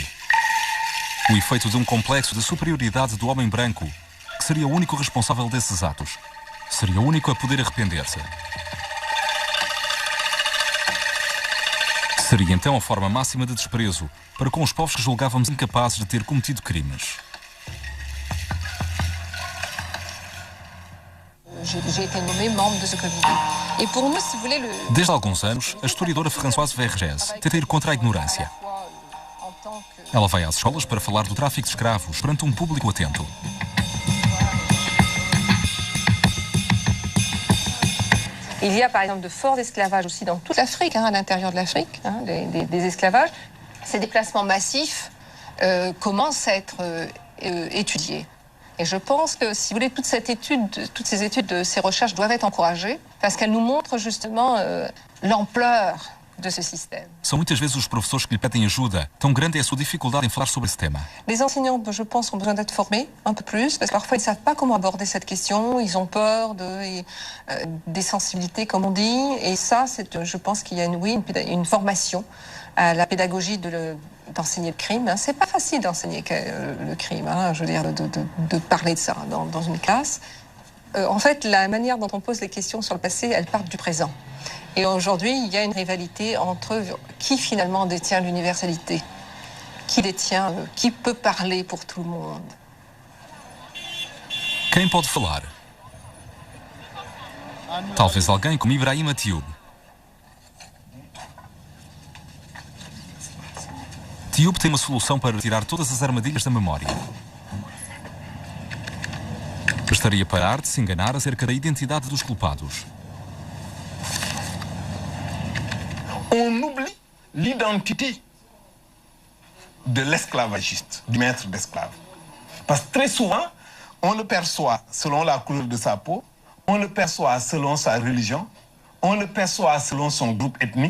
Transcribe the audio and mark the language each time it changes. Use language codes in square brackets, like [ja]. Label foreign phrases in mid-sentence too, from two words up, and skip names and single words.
[pt] O efeito de um complexo de superioridade do homem branco, que seria o único responsável desses atos, seria o único a poder arrepender-se. Seria então a forma máxima de desprezo para com os povos que julgávamos incapazes de ter cometido crimes. [fr] J'ai été nommée membre de ce comité. Et pour nous, si vous voulez, [pt] Desde há alguns anos, a historiadora Françoise Vergès tenta ir contra a ignorância. Ela vai às escolas para falar do tráfico de escravos perante um público atento. [fr] Il y a par exemple de forts esclavages aussi dans toute l'Afrique, à l'intérieur de l'Afrique, des esclavages. Ces déplacements massifs commencent à être étudiés. Et je pense que, si vous voulez, toutes ces études, ces recherches doivent être encouragées parce qu'elles nous montrent justement l'ampleur de ce système. [pt] São muitas vezes os professores que lhe pedem ajuda. Tão grande é a sua dificuldade em falar sobre esse tema. [fr] Les enseignants, je pense, ont besoin d'être formés un peu plus parce que parfois ils ne savent pas comment aborder cette question. Ils ont peur des sensibilités, comme on dit. Et ça, je pense qu'il y a une formation à la pédagogie d'enseigner le crime. C'est pas facile d'enseigner le crime, je veux dire, de parler de ça dans une classe. En fait, la manière dont on pose les questions sur le passé, elles partent du présent. Et aujourd'hui, il y a une rivalité entre qui finalement détient l'universalité, qui peut parler pour tout le monde. [pt] Quem pode falar? Talvez alguém como Ibrahim Atioub. Atioub tem uma solução para tirar todas as armadilhas da memória. Bastaria parar de se enganar acerca da identidade dos culpados. [fr] On oublie l'identité de l'esclavagiste, du maître d'esclave. Parce que très souvent, on le perçoit selon la couleur de sa peau, on le perçoit selon sa religion, on le perçoit selon son groupe ethnique.